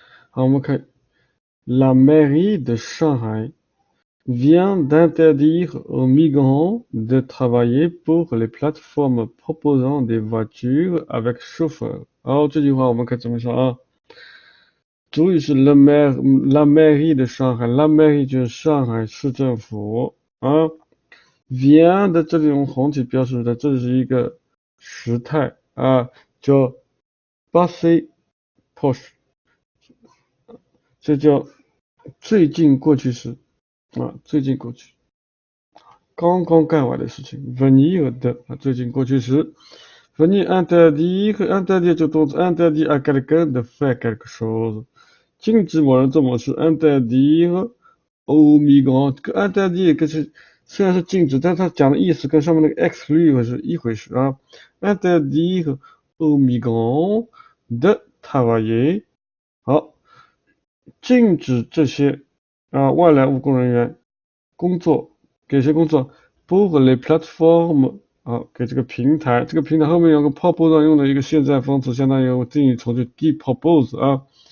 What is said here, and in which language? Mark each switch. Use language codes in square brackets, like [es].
[zh] 好，我们看 [fr] La mairie de Shanghai vient d'interdire aux migrants de travailler pour les plateformes proposant des voitures avec chauffeur。 [zh] 好，这句话我们可以怎么说啊？主语是 [fr] la mairie de Shanghai， [zh] la mairie 就是上海市政府啊。 vient 的这里用红体标示的，这是一个时态啊，叫 passé proche，这叫最近过去时啊，最近过去，刚刚干完的事情。 venir 的啊，最近过去时。 venir interdire 就动词 [fr] interdire à quelqu'un de faire quelque chose， [zh] 禁止某人做某事。 [fr] interdire aux migrants， [zh] 这个 interdire 跟是虽然是禁止，但它讲的意思跟上面那个 exclude 是一回事啊。 [fr] interdire aux migrants de travailler， [zh] 好，禁止这些外来务工人员工作，给谁工作 [fr] pour les plateformes， [zh] 给这个平台，这个平台后面有个 propose 用的一个现在方词，相当于我定义从句 depropose 啊。